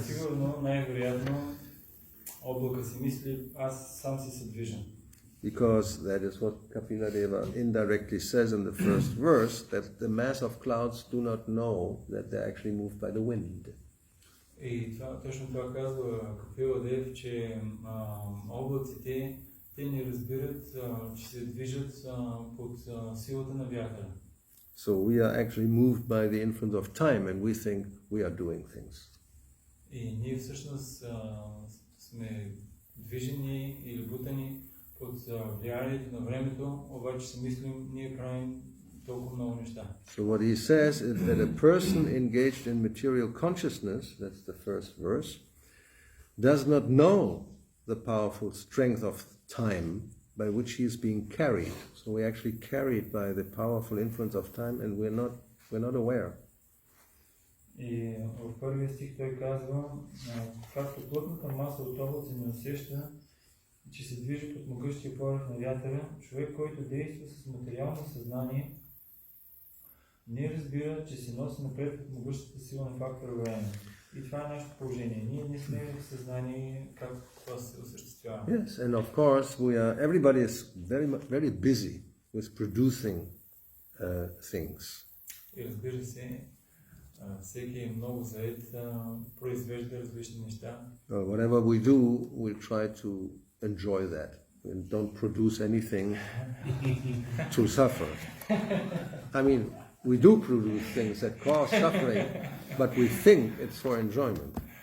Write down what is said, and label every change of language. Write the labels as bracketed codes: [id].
[bg] сигурно, най-вероятно, облака си мисли, аз сам си се движа. [en] Because that is what Kapila Deva indirectly says in the first verse, that the mass of clouds do not know that they're actually moved by the wind. [bg] И точно това казва Капила Дев, че облаците, те не разбират, че се движат под силата на вятъра. [en] So we are actually moved by the influence of time and we think we are doing things. [bg] И ние всъщност сме движени или бутани под влиянието на времето, обаче си мислим, ние правим толкова много неща. [en] So what he says is that a person engaged in material consciousness, that's the first verse, does not know the powerful strength of time by which he is being carried. So we're actually carried by the powerful influence of time and we're not aware. [bg] И в първия стих той казва, както плътната маса от облаци не усеща, че се движи под могъщия порив на вятъра, човек, който действа с материално съзнание, не разбира, че се носи напред под могъщата сила на фактора време. И това е нашето положение. Ние не сме в съзнание как това се осъществява. [en] Yes, and of course everybody is very busy with producing things. [bg] И разбира се, всеки е много заед, произвежда различни неща. [en] Whatever we do, we try to enjoy that. We don't produce anything to suffer. I mean, we do produce things that cause suffering, but we think it's for enjoyment.